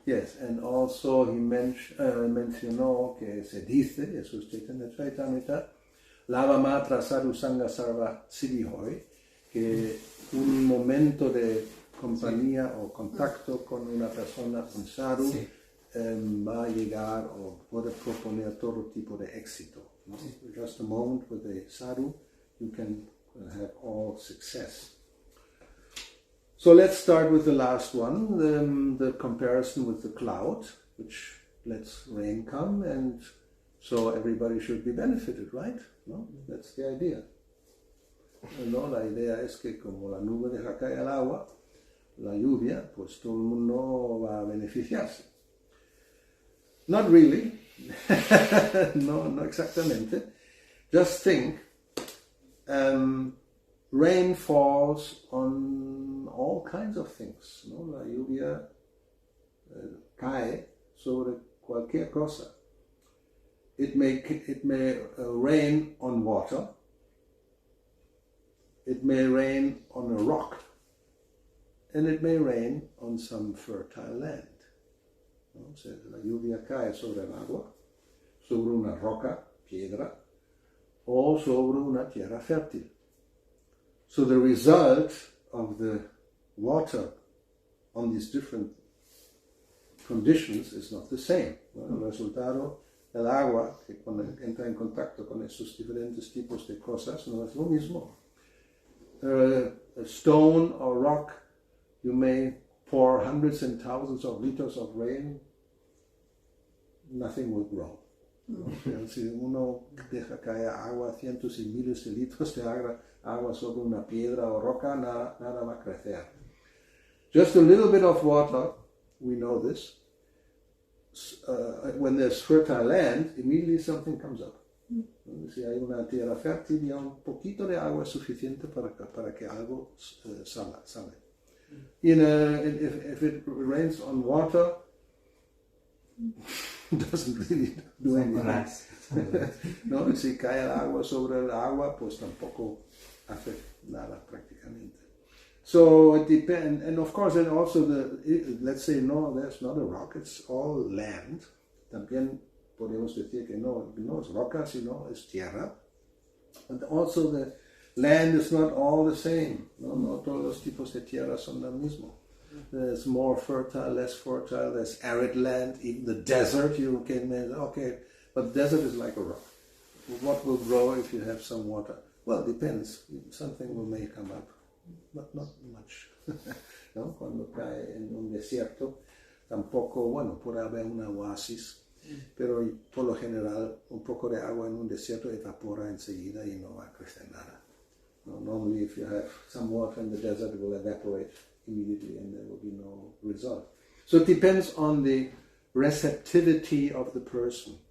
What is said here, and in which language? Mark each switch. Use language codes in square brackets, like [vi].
[en] Yes, and also he [es] mencionó que se dice, Jesús Chaitanya Chaitamrita, [sa] Lava Matra Sadhu Sangha Sarva Siddhihoy, [es] que un momento de compañía o contacto con una persona, un sadhu, va a llegar o puede proponer todo tipo de éxito. ¿No? [en] Just a moment with a sadhu, you can have all success. So let's start with the last one, the comparison with the cloud, which lets rain come, and so everybody should be benefited, right? No? That's the idea. [es] No, la idea es que como la nube deja caer el agua, la lluvia, pues todo el mundo va a beneficiarse. [en] Not really. [es] No exactamente. [en] Just think, rain falls on all kinds of things. [es] ¿No? La lluvia cae sobre cualquier cosa. [en] It may rain on water. It may rain on a rock. And it may rain on some fertile land. [es] ¿No? O sea, la lluvia cae sobre el agua, sobre una roca, piedra, o sobre una tierra fértil. [en] So the result of the water on these different conditions is not the same. [es] Bueno, el resultado del agua, que cuando entra en contacto con esos diferentes tipos de cosas, no es lo mismo. [en] A stone or rock, you may pour hundreds and thousands of liters of rain, nothing will grow. ¿no? [es] O sea, si uno deja caer agua, cientos y miles de litros de agua sobre una piedra o roca, nada va a crecer. [en] Just a little bit of water, we know this. When there's fertile land, immediately something comes up. [es] Si hay una tierra fértil, ya un poquito de agua es suficiente para que algo sale. [en] If it rains on water, it doesn't really do anything. [es] No, si cae el agua sobre el agua, pues tampoco hace nada prácticamente. [en] So it depends, and of course, and also let's say no, there's not a rock; it's all land. [es] También podemos decir que no es roca, sino es tierra. [en] And also the land is not all the same. [es] No todos los tipos de tierra son lo mismo. [en] There's more fertile, less fertile. There's arid land, even the desert. You can okay, but the desert is like a rock. What will grow if you have some water? Well, it depends. Something may come up. Not much. ¿No? [es] Cuando cae en un desierto, tampoco, bueno, puede haber una oasis, pero por lo general un poco de agua en un desierto evapora enseguida y no va a crecer nada. [en] No, normally if you have some water in the desert, it will evaporate immediately and there will be no result. So it depends on the receptivity of the person.